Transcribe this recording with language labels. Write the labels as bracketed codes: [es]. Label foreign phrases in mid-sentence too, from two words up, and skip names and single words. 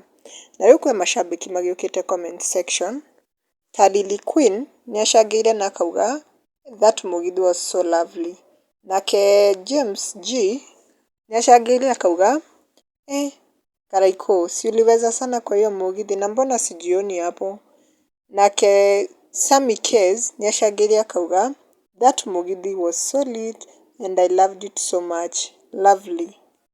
[ki] Na rĩu kwĩ macambĩki magĩũkĩte [en] comment section [ki] ta Lily Queen nĩacangĩire na akauga [en] that mũgithi was so lovely. [ki] Nake James G nĩacangĩire akauga Karaiko, [sw] si uliweza sana kwa hiyo mũgithi na mbona sijioni hapo. [ki] Nake Sammy Kez nĩacangĩire akauga [en] that mũgithi was so lit and I loved it so much, lovely.